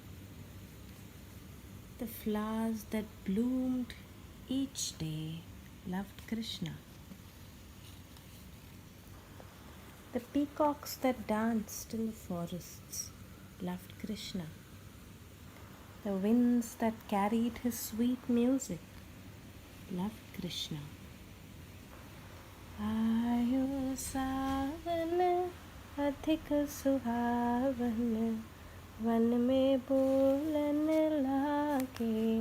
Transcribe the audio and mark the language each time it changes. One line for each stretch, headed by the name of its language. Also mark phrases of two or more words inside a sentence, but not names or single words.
English: The flowers that bloomed each day loved Krishna. The peacocks that danced in the forests loved Krishna. The winds that carried his sweet music loved Krishna.
Hindi: आयो सावन अधिक सुहावन वन में बोलन लागे